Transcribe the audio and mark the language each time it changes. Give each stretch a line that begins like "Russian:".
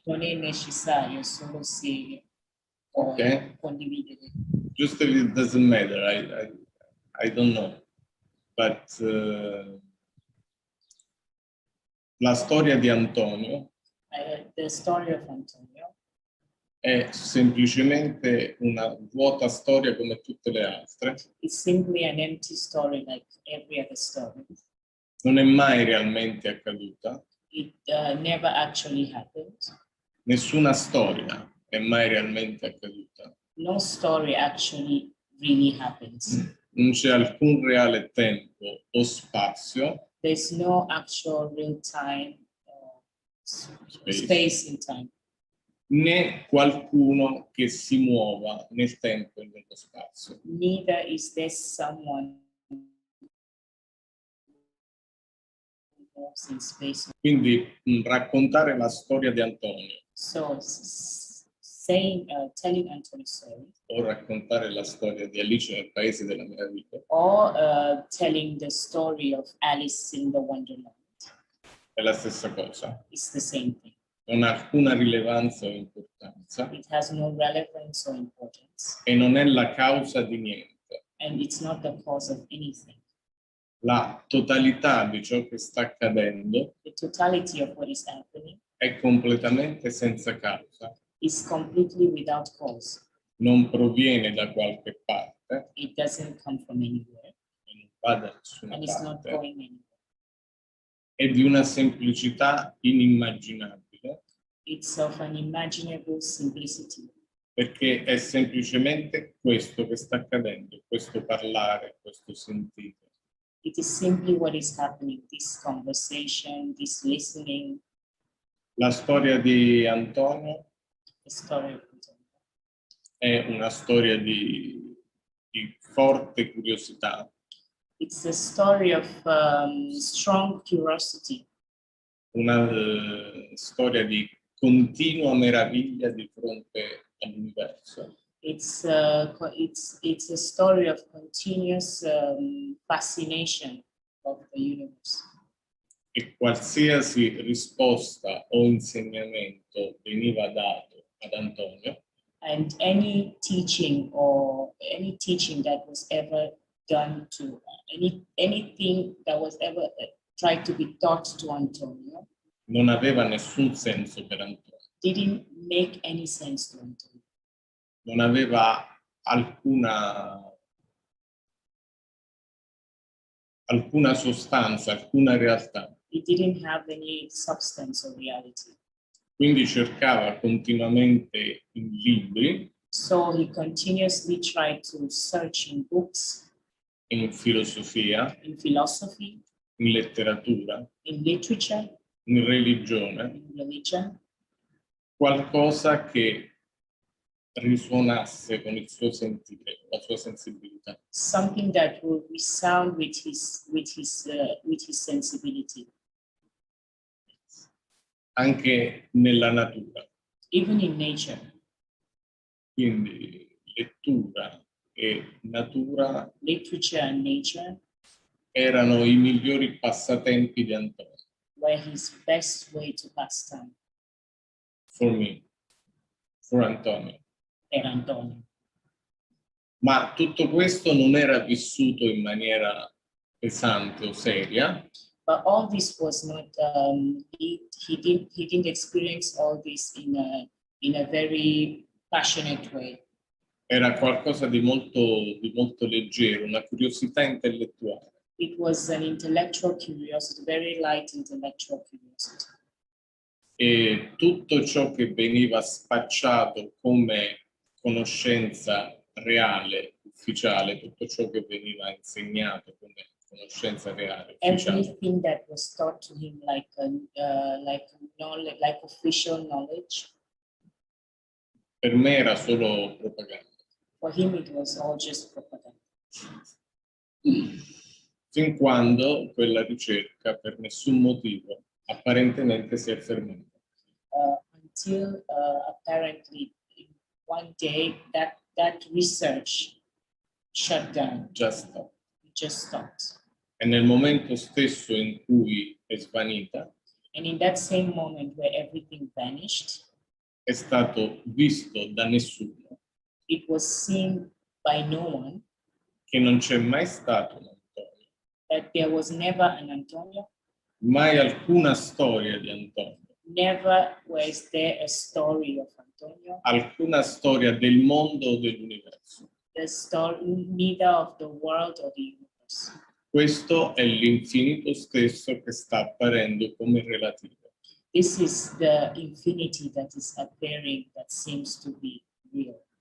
Italian: Non è necessario, solo se Ok. condividere.
English: Just if it doesn't matter, I don't know. But
Italian: la storia di Antonio
English: The story of Antonio
Italian: è semplicemente una vuota storia come tutte le altre.
English: is simply an empty story like every other story.
Italian: Non è mai realmente accaduta.
English: It never actually happened.
Italian: Nessuna storia è mai realmente accaduta.
English: No story actually really happens.
Italian: Non c'è alcun reale tempo o spazio.
English: There's no actual real time, space in time.
Italian: Né qualcuno che si muova nel tempo e nello spazio.
English: Neither is there someone who moves in space.
Italian: Quindi raccontare la storia di Antonio
English: So telling Antonio's story
Italian: o raccontare la storia di Alice nel Paese della Meraviglia
English: or telling the story of Alice in the Wonderland
Italian: è la stessa cosa.
English: is the same thing.
Italian: Non ha alcuna rilevanza o importanza
English: It has no relevance or importance,
Italian: e non è la causa di niente.
English: and it's not the cause of anything.
Italian: La totalità di ciò che sta accadendo
English: The totality of what is happening
Italian: è completamente senza causa.
English: is completely without cause.
Italian: Non proviene da qualche parte
English: It doesn't come from anywhere,
Italian: e non va da nessuna
English: and it's not
Italian: parte.
English: going anywhere.
Italian: È di una semplicità inimmaginabile
English: It's of an unimaginable simplicity,
Italian: perché è semplicemente questo che sta accadendo, questo parlare, questo sentire.
English: it is simply what is happening, this conversation, this listening,
Italian: La storia di Antonio
English: the story of Antonio.
Italian: è una storia di forte curiosità,
English: It's a story of strong curiosity,
Italian: una storia di continua meraviglia di fronte all'universo.
English: it's a story of continuous fascination of the universe.
Italian: E qualsiasi risposta o insegnamento veniva dato ad Antonio
English: And any teaching that was ever done to anything that was ever tried to be taught to Antonio
Italian: non aveva nessun senso per Antonio,
English: didn't make any sense to Antonio.
Italian: non aveva alcuna sostanza, alcuna realtà.
English: It didn't have any substance or reality.
Italian: Quindi cercava continuamente in libri,
English: So he continuously tried to search in books,
Italian: in filosofia,
English: in philosophy,
Italian: in letteratura,
English: in literature,
Italian: in religione,
English: in religion,
Italian: qualcosa che risuonasse con il suo sentire, la sua sensibilità.
English: something that will resound with his sensibility,
Italian: Anche nella natura.
English: even in nature.
Italian: Quindi lettura e natura
English: Literature and nature
Italian: erano i migliori passatempi di Antonio,
English: were his best way to pass time for me, for Antonio.
Italian: per Antonio. Ma tutto questo non era vissuto in maniera pesante o seria,
English: But all this was not. He didn't experience all this in a very passionate way.
Italian: era qualcosa di molto leggero, una curiosità intellettuale.
English: It was an intellectual curiosity, very light intellectual curiosity.
Italian: E tutto ciò che veniva spacciato come conoscenza reale, ufficiale, tutto ciò che veniva insegnato come conoscenza reale, ufficiale,
English: Everything that was taught to him like official knowledge
Italian: Per me era solo propaganda.
English: For him, it was all just propaganda.
Italian: Fin quando quella ricerca, per nessun motivo, apparentemente si è fermata.
English: Until apparently one day that research shut down. Just stop. It just stopped.
Italian: E nel momento stesso in cui è svanita,
English: And in that same moment where everything vanished,
Italian: è stato visto da nessuno
English: it was seen by no one
Italian: che non c'è mai stato un Antonio,
English: that there was never an Antonio,
Italian: mai alcuna storia di Antonio,
English: never was there a story of Antonio,
Italian: alcuna storia del mondo o dell'universo.
English: the story neither of the world or the universe.
Italian: Questo è l'infinito stesso che sta apparendo come relativo.
English: This is the infinity that is appearing that seems to be real.